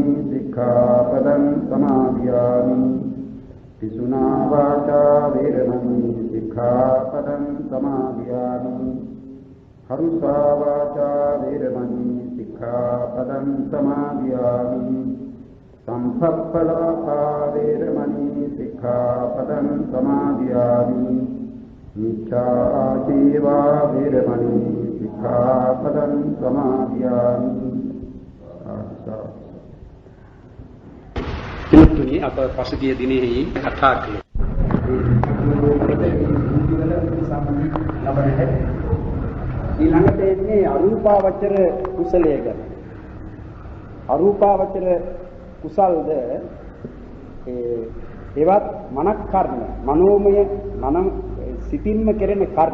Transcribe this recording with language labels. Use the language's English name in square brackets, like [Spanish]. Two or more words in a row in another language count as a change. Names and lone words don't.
[Pali] सिक्खापदं समादयामि पिसुना वाचा वेरमणि सिक्खापदं समादयामि हरुषा वाचा वेरमणि सिक्खापदं समादयामि संफप्पलापा वेरमणि सिक्खापदं समादयामि मिथ्याजीवा वेरमणि सिक्खापदं समादयामि [Sinhala] තුනි අප පසුගිය දිනෙහි කතා කළේ. ඊළඟට එන්නේ අරූපාවචර කුසලය ගැන. අරූපාවචර කුසල්ද ඒවත් මනක් කර්ම, මනෝමය මන සිතින්ම කෙරෙන කර්ම.